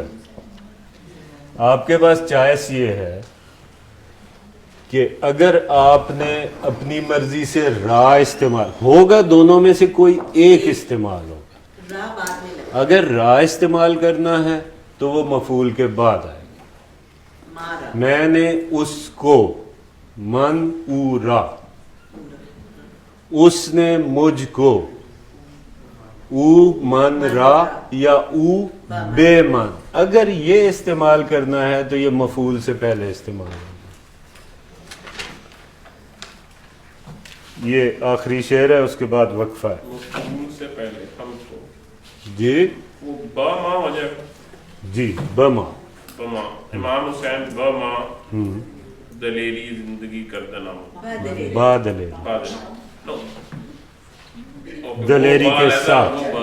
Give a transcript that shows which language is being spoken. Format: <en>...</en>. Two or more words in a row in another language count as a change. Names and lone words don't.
<ur>آپ کے پاس چوائس یہ ہے کہ اگر آپ نے اپنی مرضی سے را استعمال ہوگا, دونوں میں سے کوئی ایک استعمال ہوگا. اگر را استعمال کرنا ہے تو وہ مفعول کے بعد آئے گا. میں نے اس کو,</ur> <fa>من او را,</fa> <ur>اس نے مجھ کو,</ur> <fa>او من را یا او بے من.</fa> <ur>اگر یہ استعمال کرنا ہے تو یہ مفعول سے پہلے استعمال ہوگا. یہ آخری شعر ہے, اس کے بعد وقفہ ہے. مفعول سے پہلے ہم کو جی وہ با ما ہو جائے گا. جی بما.</ur> <fa>بما امام حسین بما دلیری زندگی کردہ نام</fa> <ur>بادلے دلیری کے ساتھ.</ur>